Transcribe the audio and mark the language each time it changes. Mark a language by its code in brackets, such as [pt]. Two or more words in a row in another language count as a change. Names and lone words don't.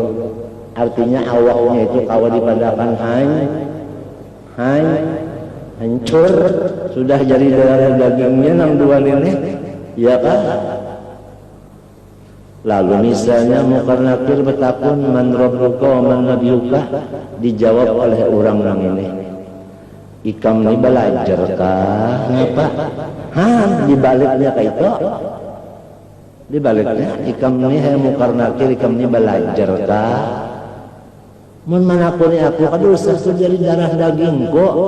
[bjn] Artinya awaknya itu kawa dipadakan hancur, sudah jadi darah dagingnya nang dua ini, ya kan? Lalu misalnya Munkar Nakir bertakun [ar] من ربك ومن نبيك, [bjn] dijawab oleh orang-orang ini. Ikam ni belajar kah? Ngapa? Dibaliknya kayak itu. Dibaliknya ikam ni Munkar Nakir, ikam ni belajar kah? Mun manakuni aku kadusah jadi darah dagingku.